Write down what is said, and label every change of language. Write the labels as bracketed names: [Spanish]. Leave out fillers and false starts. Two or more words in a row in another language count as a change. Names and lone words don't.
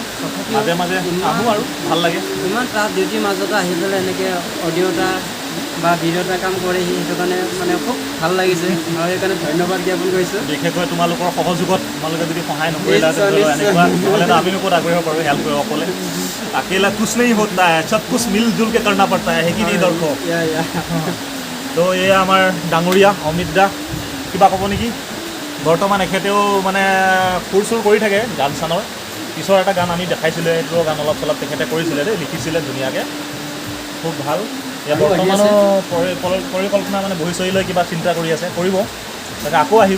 [Assamese] মাজে আহোঁ আৰু ভাল লাগে। ইমান [English] tough duty [Assamese] মাজতো আহি পেলাই এনেকৈ অডিঅ' এটা বা ভিডিঅ' এটা কাম কৰেহি, সেইটো কাৰণে মানে খুব ভাল লাগিছে, আৰু সেইকাৰণে ধন্যবাদ জ্ঞাপন কৰিছোঁ। বিশেষকৈ তোমালোকৰ সহযোগত, তোমালোকে যদি সহায় নকৰিলা এনেকুৱা নহ'লেতো আমিনো ক'ত আগবাঢ়িব পাৰোঁ হেল্প কৰিব অকলে। [Hindi] अकेला कुछ नहीं होता है, सब कुछ मिलजुल के करना पड़ता है, कि नहीं दर्शक? [Assamese] তো এয়া আমাৰ ডাঙৰীয়া অমিত দা, কিবা ক'ব নেকি? বৰ্তমান এখেতেও মানে সুৰ কৰি থাকে গান চানৰ। পিছৰ এটা গান আমি দেখাইছিলোঁ, সেইটো গান অলপ চলপ তেখেতে কৰিছিলে দেই, লিখিছিলে ধুনীয়াকৈ, খুব ভাল। বৰ্তমানো পৰিকল্পনা মানে বহি চহি লৈ কিবা চিন্তা কৰি আছে, কৰিব তাকে, আকৌ আহিব।